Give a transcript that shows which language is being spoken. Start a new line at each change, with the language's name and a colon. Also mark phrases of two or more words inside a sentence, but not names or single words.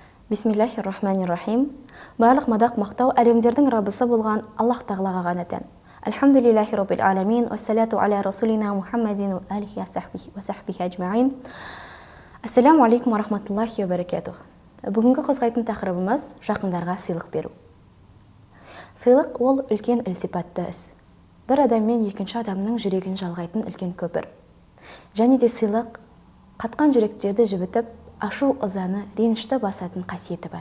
Arabic: بسم الله الرحمن الرحيم.
Kazakh: Барлық мадақ мақтау әлемдердің раббысы болған Аллах тағалаға ғана тән.
Arabic: الحمد لله رب العالمين والصلاة على رسولنا محمد وآله وصحبه أجمعين. السلام عليكم ورحمة الله وبركاته.
Kazakh: Бүгінгі қозғайтын тақырыбымыз жақындарға сыйлық беру. Сыйлық ол үлкен ілтипатты іс. Бір адаммен екінші адамның жүрегін жалғайтын үлкен көпір. Және де сыйлық қатқан жүректерді жібітіп, ашу ызаны, ренішті басатын қасиеті бар.